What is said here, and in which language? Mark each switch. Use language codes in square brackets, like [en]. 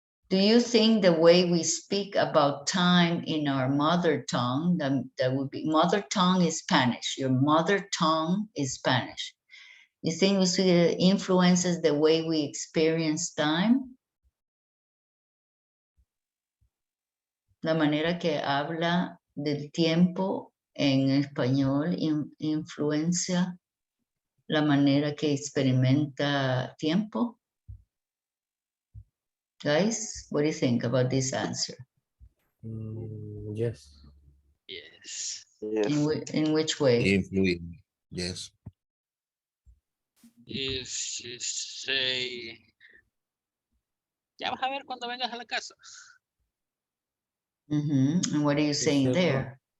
[en] Do you think the way we speak about time in our mother tongue, that would be, mother tongue is Spanish, your mother tongue is Spanish. You think it influences the way we experience time? [es] La manera que habla del tiempo en español influencia la manera que experimenta tiempo. [en] Guys, what do you think about this answer? Yes. Yes. In which way? Influid. Yes. If you say, [es] ya vas a ver cuando vengas a la casa. [en] And what are you saying there?